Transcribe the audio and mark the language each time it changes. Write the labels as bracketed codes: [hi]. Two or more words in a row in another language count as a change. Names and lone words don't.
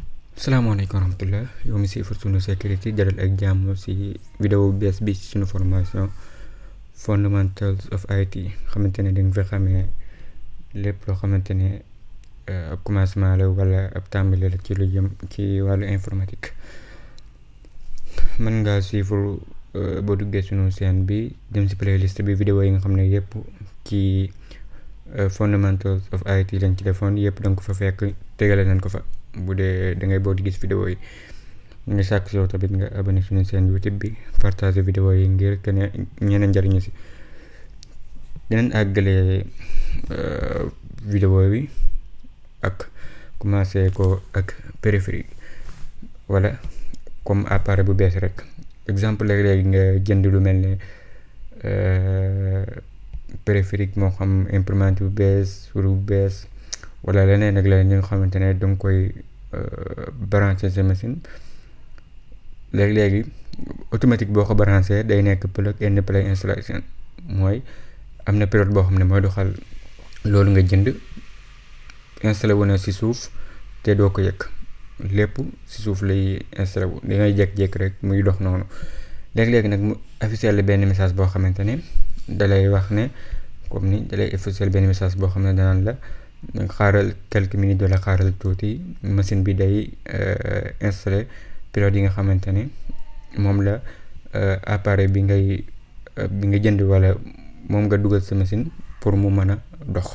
[wo] salaamaaleykum wa rahmatullah yow mi si sunu sécurité jaral ak jàmm si vidéo bees bi ci sunu formation [en] fundamentals of IT [wo] xamante ne dañ fa xamee lépp loo xamante ne ab commencement la wala ab tàmbali la ci lu jëm ci wàllu informatique. mën ngaa suivre boo duggee sunu chaîne bi dem si playlist bi vidéo yi nga xam ne yëpp ci [en] fundamentals of IT [wo] lañ ci defoon yëpp danga ko fa fekk tegale nañ ko fa. bu dee da ngay boo di gis vidéo yi ñu ngi sàkk si yow tamit nga abonné suñu seen YouTube bi partager vidéo yi ngir que ne ñeneen njariñu si. dinañ àggale vidéo bi ak commencé ko ak périphérique wala comme appareil bu bees rek. exemple léeg-léeg nga jënd lu mel ne périphérique moo xam imprimante bu bees souris bu bees wala leneen ak leneen ñi nga xamante ne danga koy branché sa machine léegi automatique boo ko branché day nekk [en] plug and play installation [wo] mooy am na période boo xam ne mooy doxal loolu nga jënd installé wu na si suuf te doo ko yëg lépp si suuf lay installé wu da ngay jékki-jékki rek muy dox noonu léegi nag mu affiché la benn message boo xamante ne dalay wax ne comme ni dalay affiché benn message boo xam ne danaan la xaaral [fr] quelques minutes [wo] wala xaaral tuuti machine bi day installé période yi nga xamante ne moom la appareil bi nga jënd wala moom nga dugal sa machine pour mu mën a dox.